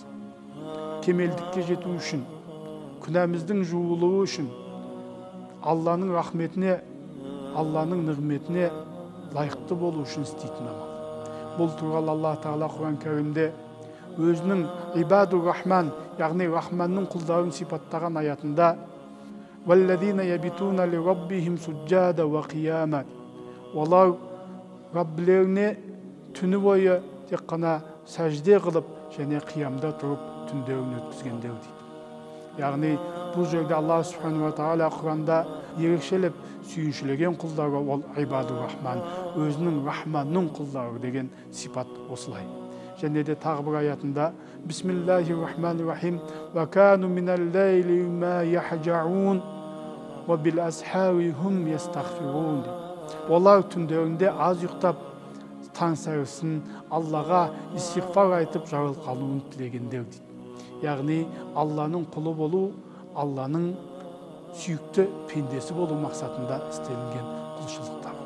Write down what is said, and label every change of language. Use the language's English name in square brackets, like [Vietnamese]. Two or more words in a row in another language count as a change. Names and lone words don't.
[Kazakh] Кемелдікке жету үшін, күнәміздің жуылуы үшін, Алланың рахметіне, Алланың нығметіне лайықты болу үшін істейтін амал. Бұл туралы Аллах Тағала Құран кәрімде өзінің [Arabic] عباد الرحمن, [Kazakh] яғни рахманның құлдарын сипаттаған аятында [Arabic] وَالَّذِينَ يَبِتُونَ لِرَبِّهِمْ سُجَّادًا وَقِيَامًا. [Kazakh] Олар Раббілеріне түні бойы тек қана сәжде қылып және қиямда тұрып түндерін өткізгендер дейді. Яғни бұл жерде Аллах [Arabic] سبحانه وتعالى [Kazakh] Құранда ерекшелеп сүйіншілеген құлдары ол [Arabic] عباد الرحمن, [Kazakh] өзінің рахманның құлдары деген сипат осылай. Және де тағы бір аятында [Arabic] بسم الله الرحمن الرحيم وكانوا من الليل ما يهجعون وبالأسحار هم يستغفرون. [Kazakh] Олар түндерінде аз ұйықтап, таң сәрісін Аллаға истиғфар айтып жарылқалуын тілегендер дейді. Яғни Алланың құлы болу, Алланың сүйікті пендесі болу мақсатында істелінген құлшылықтар.